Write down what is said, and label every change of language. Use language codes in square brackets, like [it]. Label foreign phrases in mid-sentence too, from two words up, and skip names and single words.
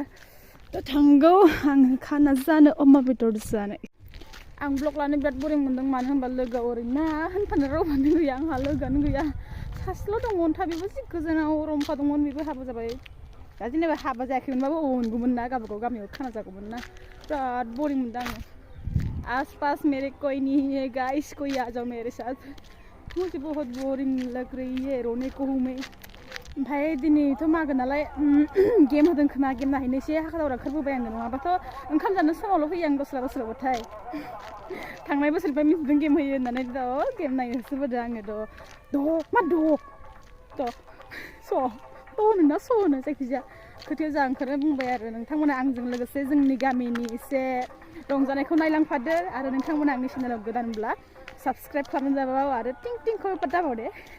[brx] थांगौ आङो खाना जानो अमा बेदर जानो. आं ब्लग लानो बिराद बोरिं मोनदों मानो होनबा लोगोआव ओरैनो होनफानो रावबोआनो गैया आंहा लोगोआनो गैया. सासेल' दंमोन बेबो जि गोजानाव रंफा दंमोन बेबो हाबा जाबाय. दा जेनेबा हाबा जायाखैमोनबाबो मोनगौमोन ना गावबागाव गामियाव खाना जागौमोन ना. बिराद बोरिं मोनदों आङो. [hi] आसपास मेरे कोई नहीं है गाइस, कोई आ जाओ मेरे साथ. मुझे बहुत बोरिंग लग रही है रोने को हूँ मैं. [brx] ओमफ्राय दिनैथ' मागो नालाय गेम होदों खोमा गेम नायहैनो एसे हाखा दावरा ओंखारबोबाय आङो नङाबाथ' ओंखाम जानो समावल' फैयो आं दस्रा बोसोरावबाथाय. थांनाय बोसोरनिफ्राय मिथिदों गेम होयो होननानै गेम नायनोसो बोदों आङो होनो जायखिजाया खोथायाव जा ओंखारनो बुंबाय आरो नोंथांमोना आंजों लोगोसे जोंनि गामिनि एसे रंजानायखौ नायलांफादो आरो नोंथांमोना आंनि चेनेलाव गोदानब्ला साबस्क्राइब खालामनो जाबाव आरो टिंखौ दाबाव दे.